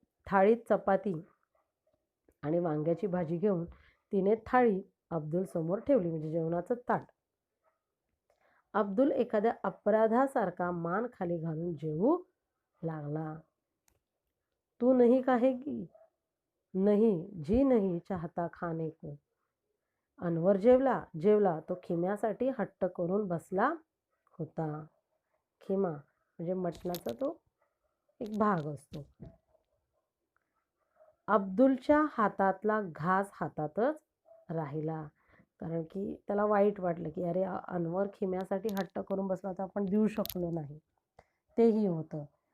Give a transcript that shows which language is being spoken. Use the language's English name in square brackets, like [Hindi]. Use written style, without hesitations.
[Marathi] थाळीत चपाती आणि वांग्याची भाजी घेऊन तिने थाळी अब्दुल समोर ठेवली, म्हणजे जेवणाचं ताट. अब्दुल एखाद्या अपराधासारखा मान खाली घालून जेवू लागला. [Hindi] तू नहीं खाएगी? नहीं, जी नहीं चाहता खाने को. [Marathi] अनवर जेवला. तो खिम्यासाठी हट्ट करून बसला होता. खिमा म्हणजे मटणाचा तो एक भाग असतो. अब्दुलच्या हातातला घास हातातच राहिला, कारण की त्याला वाईट वाटलं की अरे अनवर खिम्यासाठी हट्ट करून बसला तर आपण देऊ शकलो नाही. तेही होतं.